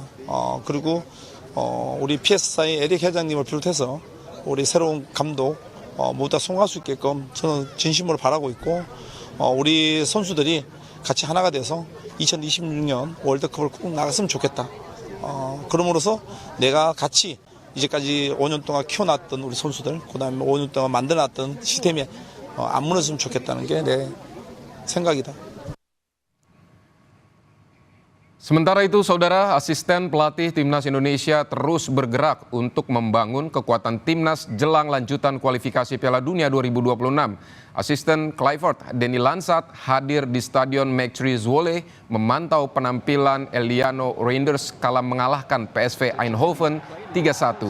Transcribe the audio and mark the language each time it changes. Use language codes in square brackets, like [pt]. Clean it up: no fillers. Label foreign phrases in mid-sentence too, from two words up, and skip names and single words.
[ko] 그리고 우리 PS사의 에릭 회장님을 비롯해서 우리 새로운 감독 모두 다 성공할 수 있게끔 저는 진심으로 바라고 있고 우리 선수들이 같이 하나가 돼서 2026년 월드컵을 꼭 나갔으면 좋겠다. 그럼으로써 내가 같이 이제까지 5년 동안 키워놨던 우리 선수들, 그 다음에 5년 동안 만들어놨던 시스템이 안 무너졌으면 좋겠다는 게 내 생각이다. [id] Sementara itu, saudara, asisten pelatih Timnas Indonesia terus bergerak untuk membangun kekuatan Timnas jelang lanjutan kualifikasi Piala Dunia 2026. Asisten Clifford Denny Lansat hadir di Stadion Max Zwolle memantau penampilan Eliano Reinders kala mengalahkan PSV Eindhoven 3-1.